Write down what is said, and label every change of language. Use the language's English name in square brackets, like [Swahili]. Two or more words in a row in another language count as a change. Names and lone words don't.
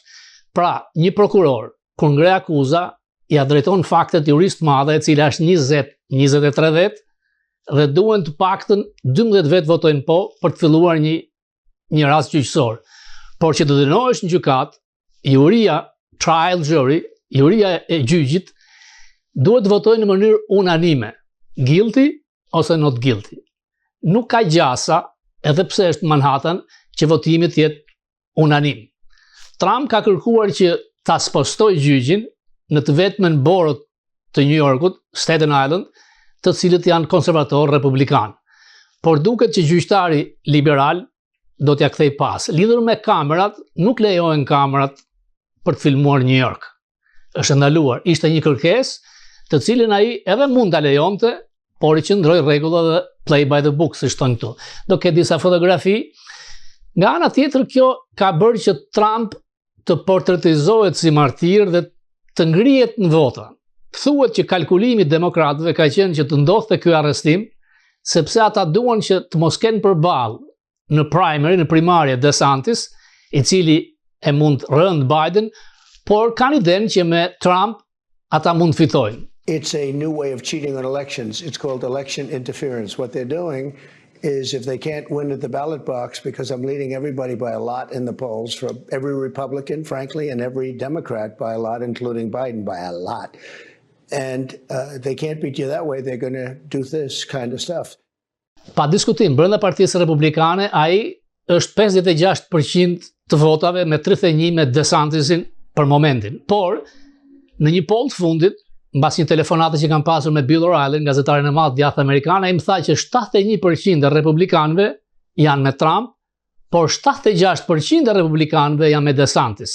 [Albanian] Pra, një prokuror, kur ngre akuza, ja drejton faktet juristë madhe, e cila është 20-23 vet, dhe duhen të paktën 12 vet votojnë po për të filluar një rast gjyqësor. Por që të dënohesh në gjykat, juria, [English] trial jury, [Albanian] juria e gjyqit, duhet të votojnë në mënyrë unanime, guilty ose [English] not guilty. [Albanian] Nuk ka gjasa, edhe pse është Manhattan, që votimi të jetë unanim. Trump ka kërkuar që ta spostoj gjyqin në të vetmen borët të New Yorkut, Staten Island, të cilët janë konservator republikan. Por duket që gjyqtari liberal do t'ja kthej pas. Lidhur me kamerat, nuk lejohen kamerat për të filmuar New York. Është ndaluar. Ishte një kërkesë të cilën ai edhe mund ta lejonte, por i qëndroi rregulla dhe [English] play by the book, [Albanian] siç thonë këtu. Do ketë disa fotografi. Nga ana tjetër, kjo ka bërë që Trump të portretizohet si martir dhe të ngrihet në vota. Thuhet që kalkulimi i demokratëve ka qenë që të ndodhte ky arrestim, sepse ata duan që të mos kenë përballë në primary, në primarje DeSantis, i cili e mund rënd Biden, por kanë idenë që me Trump ata mund fitojnë. [English] It's a new way of cheating on elections. It's called election interference. What they're doing is, if they can't win at the ballot box, because I'm leading everybody by a lot in the polls, for every Republican, frankly, and every Democrat by a lot, including Biden by a lot. And they can't beat you that way. They're going to do this kind of stuff. [Albanian] Pa diskutim, brenda Partisë Republikane, ai është 56% të votave me 31 me DeSantisin për momentin. Por, në një poll të fundit, mbas një telefonate që kam pasur me Bill O'Reilly, gazetarin e madh djathtë amerikan, ai më tha që 71% e republikanëve janë me Trump, por 76% e republikanëve janë me DeSantis.